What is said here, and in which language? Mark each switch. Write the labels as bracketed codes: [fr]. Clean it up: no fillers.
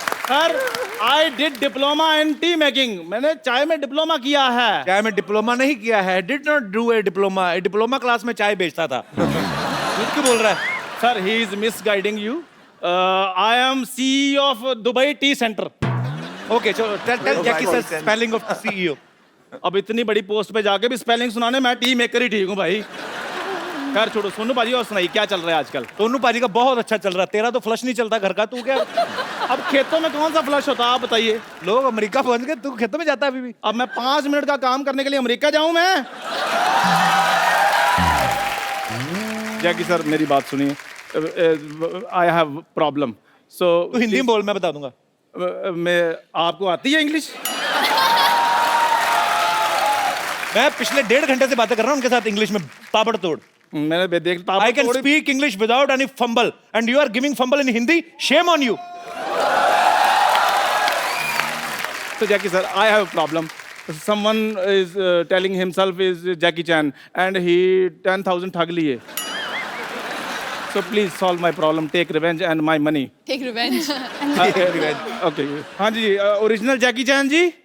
[en] Sir, I did diploma in tea making. [hi] मैंने चाय में डिप्लोमा किया है. चाय में डिप्लोमा नहीं किया है. [en] Did not do a diploma. [hi] A diploma class में चाय बेचता था. झूठ क्यों बोल रहा है? [en] Sir, he is misguiding you. I am CEO of Dubai Tea Center. Okay, so tell Jackie sir spelling of CEO. [hi] अब इतनी बड़ी पोस्ट पे जाके भी स्पेलिंग सुनाने, मैं टी मेकर ही ठीक हूँ भाई। खैर छोड़ो, सोनू पाजी और सुनाइए क्या चल रहा है आजकल। सोनू पाजी का बहुत अच्छा चल रहा है, तेरा तो फ्लश नहीं चलता घर का, तू क्या अब खेतों में कौन सा फ्लश होता है आप बताइए। लोग अमेरिका पहुंच गए, तू खेतों में जाता है अभी भी। अब मैं 5 मिनट का काम करने के लिए अमेरिका जाऊं मैं? जैकी सर मेरी बात सुनिए, [en] I have problem, so [hi] तू हिंदी में बोल, मैं बता दूंगा। मैं, आपको आती है इंग्लिश? मैं पिछले 1.5 घंटे से बातें कर रहा हूँ उनके साथ इंग्लिश में ताबड़तोड़। मैंने देखता, [en] I can speak English without any fumble, and you are giving fumble in Hindi. Shame on you. So Jackie sir, I have a problem. Someone is telling himself is Jackie Chan, and he 10,000 [hi] ठग लिए. [en] So please solve my problem. Take revenge and my money. Take revenge. Okay. [hi] हाँ जी, original जैकी चैन जी।